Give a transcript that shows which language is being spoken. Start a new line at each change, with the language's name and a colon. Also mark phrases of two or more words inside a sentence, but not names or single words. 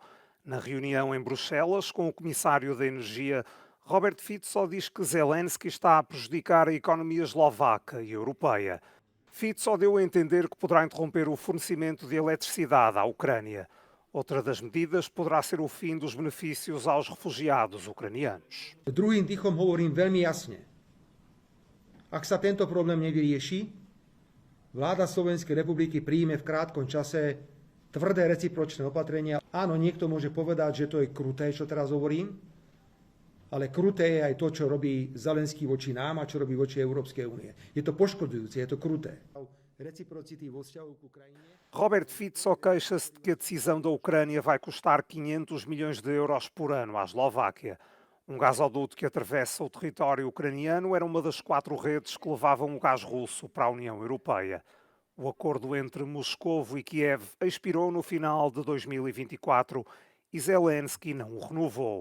Portuguese: Na reunião em Bruxelas com o comissário da Energia, Robert Fico diz que Zelensky está a prejudicar a economia eslovaca e europeia. Fico deu a entender que poderá interromper o fornecimento de eletricidade à Ucrânia. Outra das medidas poderá ser o fim dos benefícios aos refugiados ucranianos.
Slovak: Druhým dýchom hovorím veľmi jasne. Ak sa tento problém nevyrieši, vláda Slovenskej republiky príjme v krátkom čase tvrdé recipročné opatrenia. Áno, niekto môže povedať, že to je kruté, čo teraz hovorím, ale kruté je aj to, čo robí Zelenský voči nám a čo robí voči Európskej únie. Je to poškodzujúce, je to kruté. Reciprocity vo vzťahu k Ukrajine.
Portuguese: Robert Fico queixa-se de que a decisão da Ucrânia vai custar 500 milhões de euros por ano à Eslováquia. Um gasoduto que atravessa o território ucraniano era uma das 4 redes que levavam o gás russo para a União Europeia. O acordo entre Moscovo e Kiev expirou no final de 2024 e Zelensky não o renovou.